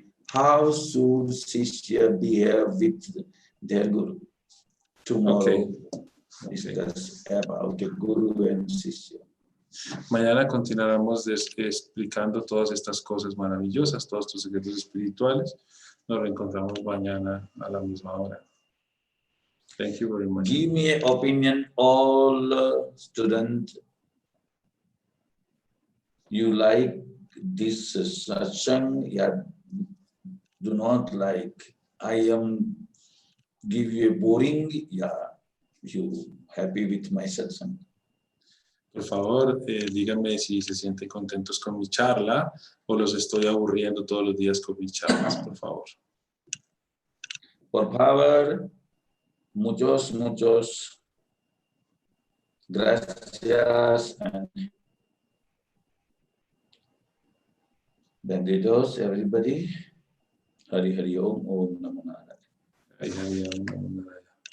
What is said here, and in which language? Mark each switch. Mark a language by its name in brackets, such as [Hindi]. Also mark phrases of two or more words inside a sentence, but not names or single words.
[English] How should Shishya behave with their Guru? Tomorrow discuss about the Guru and Shishya. [Spanish] Mañana continuaremos explicando todas estas cosas maravillosas, todos estos secretos espirituales. Nos reencontramos mañana a la misma hora. [English] Thank you very much. Give me an opinion, all students. You like this satsang? Yeah, do not like. I am give you a boring. Yeah, you happy with my satsang? [Spanish] Por favor, díganme si se sienten contentos con mi charla o los estoy aburriendo todos los días con mis charlas, por favor. Por favor, muchos gracias. Benditos, [English] everybody. [Sanskrit] हरि हरि ॐ ॐ नमो नारायण. हरि हरि ॐ नमो नारायण.